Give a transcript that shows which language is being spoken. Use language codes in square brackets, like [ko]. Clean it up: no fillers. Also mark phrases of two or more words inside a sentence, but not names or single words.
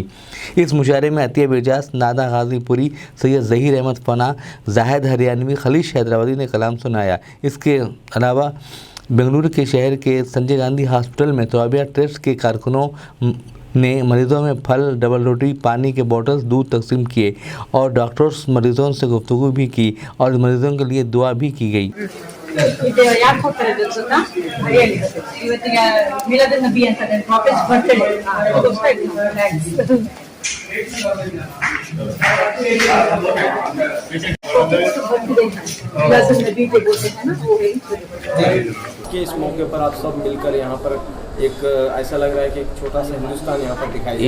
[hi] इस मुशायरे में अतिया बिरजास, नादा गाजीपुरी, सैयद ज़हीर अहमद फना, जाहिद हरियाणवी, खलीश हैदराबादी ने कलाम सुनाया. इसके अलावा बेंगलुरु के शहर के संजय गांधी हॉस्पिटल में तुराबिया ट्रस्ट के कारकुनों ने मरीजों में फल, डबल रोटी, पानी के बोतल्स, दूध तकसीम किए और डॉक्टर्स मरीजों से गुफ्तगू भी की और मरीजों के लिए दुआ भी की गई. [kn] ಇದು ಯಾಕೆ ಹೋಗ್ತಾರೆ ಗೊತ್ತಾ? ಹೇಳಿ ಇವತ್ತಿಗೆ ಮಿಲಾದ್ ನಬಿ ಅಂತ [en] Prophet birthday [hi] कि इस मौके पर आप सब मिलकर यहाँ पर एक ऐसा लग रहा है कि एक छोटा सा हिंदुस्तान यहाँ पर दिखाई